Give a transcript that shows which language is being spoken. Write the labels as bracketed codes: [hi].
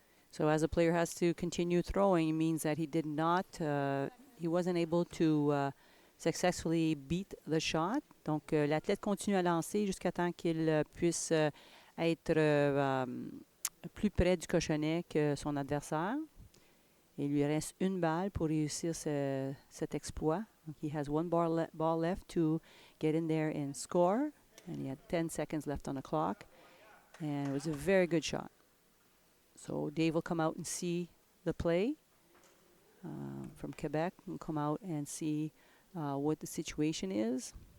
[en] So as a player has to continue throwing, it means that he did not, he wasn't able to successfully beat the shot. [fr] Donc l'athlète continue à lancer jusqu'à temps qu'il puisse être plus près du cochonnet que son adversaire. Il lui reste une balle pour réussir cet exploit. [en] He has one ball left to get in there and score. And he had 10 seconds left on the clock. And it was a very good shot. So Dave will come out and see the play from Quebec and come out and see what the situation is.